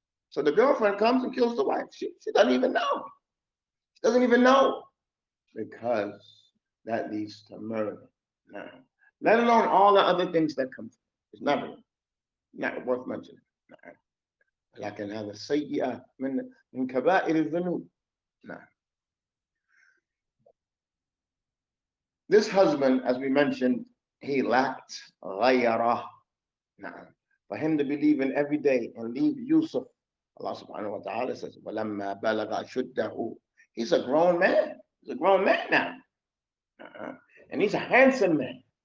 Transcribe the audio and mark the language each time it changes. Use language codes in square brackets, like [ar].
[en] So the girlfriend comes and kills the wife. She doesn't even know. She doesn't even know, because that leads to murder. Let alone all the other things that come. It's not worth mentioning. [ar] لكن هذا سيئة من كبائر الذنوب. [en] This husband, as we mentioned, he lacked غيرة. For him to believe in every day and leave Yusuf, Allah subhanahu wa ta'ala says, [ar] وَلَمَّا بَلَغَ شُدَّهُ. [en] He's a grown man. He's a grown man now. And he's a handsome man.